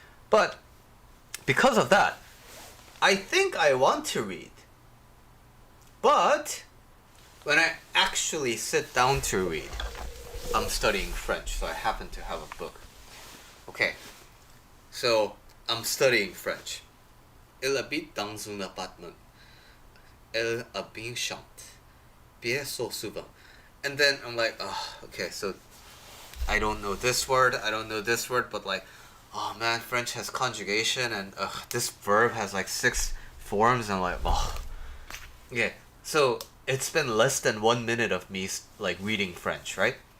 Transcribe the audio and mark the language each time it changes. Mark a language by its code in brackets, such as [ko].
[en] But because of that, I think I want to read. But when I actually sit down to read, I'm studying French, so I happen to have a book. Okay, so I'm studying French. [fr] Elle habite dans un appartement. Elle a bien chante. Bien so souvent. [en] And then I'm like, oh, okay, so I don't know this word, but like, oh man, French has conjugation, and this verb has like 6 forms, and I'm like, oh. Okay, so it's been less than 1 minute of me like reading French, right?